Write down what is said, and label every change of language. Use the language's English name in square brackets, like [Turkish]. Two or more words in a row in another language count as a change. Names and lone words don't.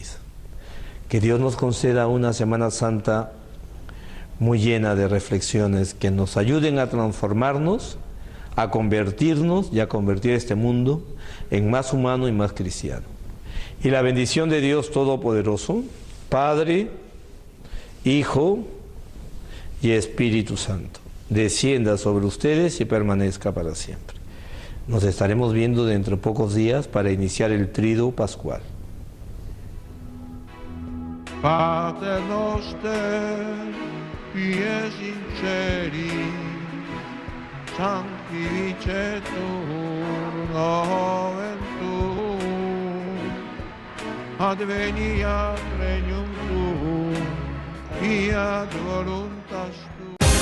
[Spanish] Que Dios nos conceda una Semana Santa muy llena de reflexiones que nos ayuden a transformarnos, a convertirnos y a convertir este mundo en más humano y más cristiano. Y la bendición de Dios Todopoderoso, Padre, Hijo y Espíritu Santo, descienda sobre ustedes y permanezca para siempre. Nos estaremos viendo dentro de pocos días para iniciar el Triduo Pascual. [Latin] Pater noster, qui in celi, sanctificetur nomen tuum, adveniat regnum tuum, fiat voluntas tua.